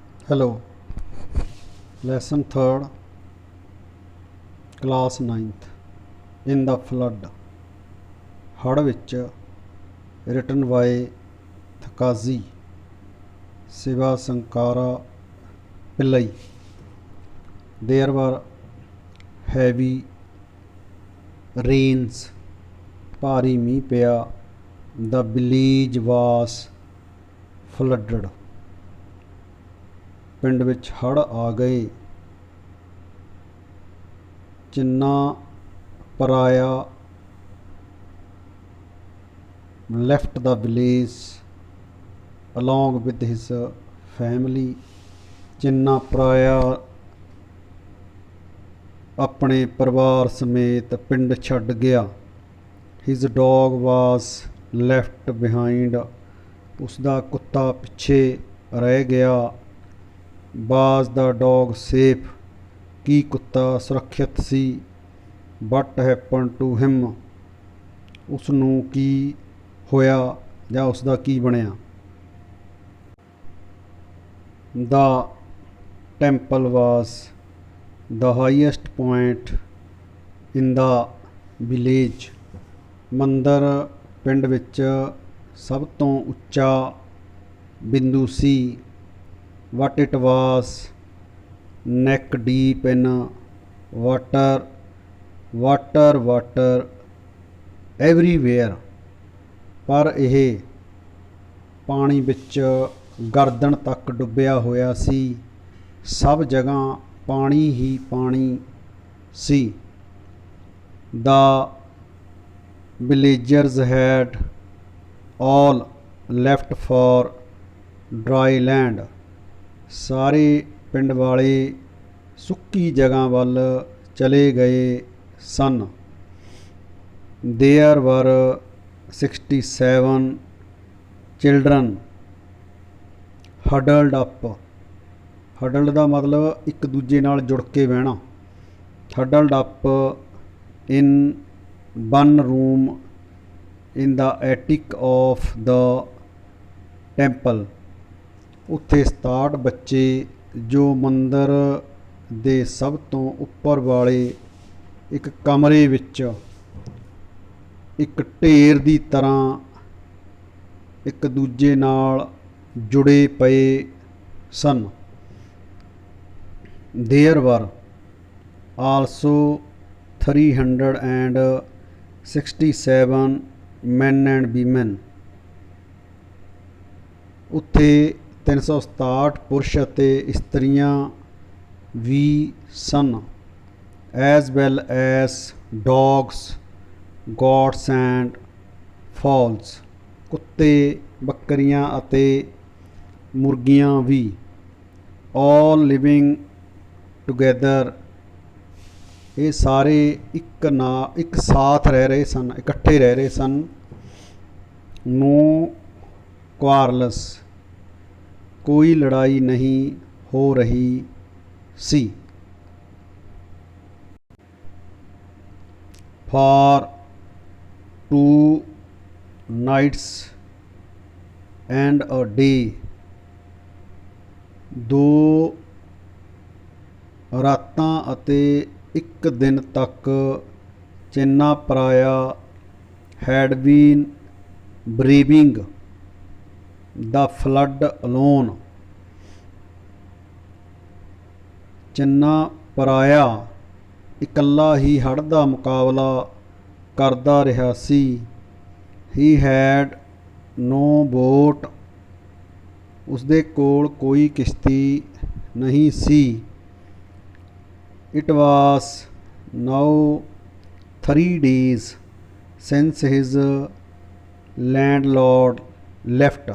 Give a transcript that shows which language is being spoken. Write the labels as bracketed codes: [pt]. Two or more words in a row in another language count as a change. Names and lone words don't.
[en] Hello, lesson 3rd, class 9th. In the flood. [pa] ਹੜ੍ਹ ਵਿੱਚ, [en] written by Thakazi Sivasankara Pillai. There were heavy rains. [pa] ਭਾਰੀ ਮੀਂਹ ਪਿਆ. [en] The village was flooded. [pa] ਪਿੰਡ ਵਿੱਚ ਹੜ੍ਹ ਆ ਗਏ. [en] ਚਿੰਨਾ ਪਰਾਇਆ left the village along with his family. [pa] ਚਿੰਨਾ ਪਰਾਇਆ ਆਪਣੇ ਪਰਿਵਾਰ ਸਮੇਤ ਪਿੰਡ ਛੱਡ ਗਿਆ. [en] His dog was left behind. [pa] ਉਸਦਾ ਕੁੱਤਾ ਪਿੱਛੇ ਰਹਿ ਗਿਆ. [en] Was the dog safe? [pa] ਕੀ ਕੁੱਤਾ ਸੁਰੱਖਿਅਤ ਸੀ? [en] What happened to him? [pa] ਉਸ ਨੂੰ ਕੀ ਹੋਇਆ ਜਾਂ ਉਸ ਦਾ ਕੀ ਬਣਿਆ? [en] The temple was the highest point in the village. [pa] ਮੰਦਰ ਪਿੰਡ ਵਿੱਚ ਸਭ ਤੋਂ ਉੱਚਾ ਬਿੰਦੂ ਸੀ. [en] What it was neck deep in water. Water everywhere. [pa] ਪਰ ਇਹ ਪਾਣੀ ਵਿੱਚ ਗਰਦਨ ਤੱਕ ਡੁੱਬਿਆ ਹੋਇਆ ਸੀ. ਸਭ ਜਗ੍ਹਾ ਪਾਣੀ ਹੀ ਪਾਣੀ ਸੀ. [en] The villagers had all left for dry land. [pa] ਸਾਰੇ ਪਿੰਡ ਵਾਲੇ ਸੁੱਕੀ ਜਗ੍ਹਾ ਵੱਲ ਚਲੇ ਗਏ ਸਨ. [en] There were 67 children huddled up. [pa] huddled ਦਾ ਮਤਲਬ ਇੱਕ ਦੂਜੇ ਨਾਲ ਜੁੜ ਕੇ ਬਹਿਣਾ. [en] huddled up in one room in the attic of the temple. [pa] ਉੱਥੇ 67 ਬੱਚੇ ਜੋ ਮੰਦਰ ਦੇ ਸਭ ਤੋਂ ਉੱਪਰ ਵਾਲੇ ਇੱਕ ਕਮਰੇ ਵਿੱਚ ਇੱਕ ਢੇਰ ਦੀ ਤਰ੍ਹਾਂ ਇੱਕ ਦੂਜੇ ਨਾਲ ਜੁੜੇ ਪਏ ਸਨ. [en] There were also 367 men and women. [pa] ਉੱਥੇ 367 ਪੁਰਸ਼ ਅਤੇ ਇਸਤਰੀਆਂ ਵੀ ਸਨ. [en] As well as dogs, goats and fowls. [pa] ਕੁੱਤੇ, ਬੱਕਰੀਆਂ ਅਤੇ ਮੁਰਗੀਆਂ ਵੀ. [en] All living together. [pa] ਇਹ ਸਾਰੇ ਇੱਕ ਸਾਥ ਰਹਿ ਰਹੇ ਸਨ, ਇਕੱਠੇ ਰਹਿ ਰਹੇ ਸਨ. [en] No quarrels. [pa] ਕੋਈ ਲੜਾਈ ਨਹੀਂ ਹੋ ਰਹੀ ਸੀ. [en] For 2 nights and a day. [pa] 2 ਰਾਤਾਂ ਅਤੇ ਇੱਕ ਦਿਨ ਤੱਕ [en] ਚਿੰਨਾ ਪਰਾਇਆ had been braving the flood alone. [pa] ਚਿੰਨਾ ਪਰਾਇਆ ਇਕੱਲਾ ਹੀ ਹੜ੍ਹ ਦਾ ਮੁਕਾਬਲਾ ਕਰਦਾ ਰਿਹਾ ਸੀ. [en] He had no boat. [pa] ਉਸਦੇ ਕੋਲ ਕੋਈ ਕਿਸ਼ਤੀ ਨਹੀਂ ਸੀ. [en] It was now 3 days since his landlord left.